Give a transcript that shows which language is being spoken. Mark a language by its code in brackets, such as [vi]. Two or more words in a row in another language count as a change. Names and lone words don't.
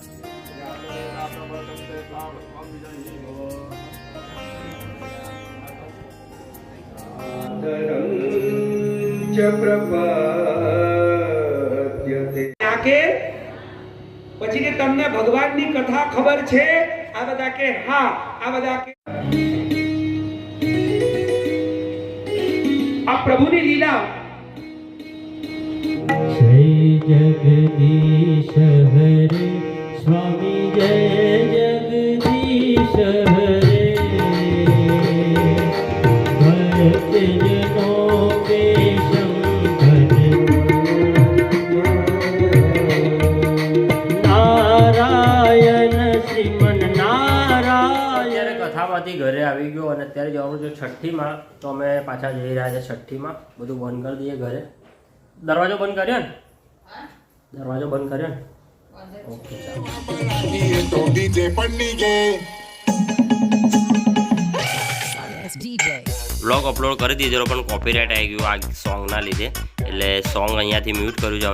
[gu] પછી કે તમને ભગવાનની કથા ખબર છે? આ બધા કે હા, આ બધા કે આ પ્રભુની લીલા। [hi] जय जगदीश हरे स्वामी, जय जगदीश हरे। भक्तजनों के संगत नारायण श्रीमन नारायण। [gu] કથામાંથી ઘરે આવી ગયો અને અત્યારે જવાનું છે છઠ્ઠીમાં। તો અમે પાછા જઈ રહ્યા છે છઠ્ઠીમાં। બધું બંધ કરી દઈએ ઘરે। દરવાજો બંધ કર્યો ને? દરવાજો બંધ કર્યો ને? ઓકે, વ્લોગ અપલોડ કરી દીધેલો પણ કોપીરાઇટ આવી ગયું આ સોંગના લીધે, એટલે સોંગ અહીંયાથી મ્યુટ કર્યું છે।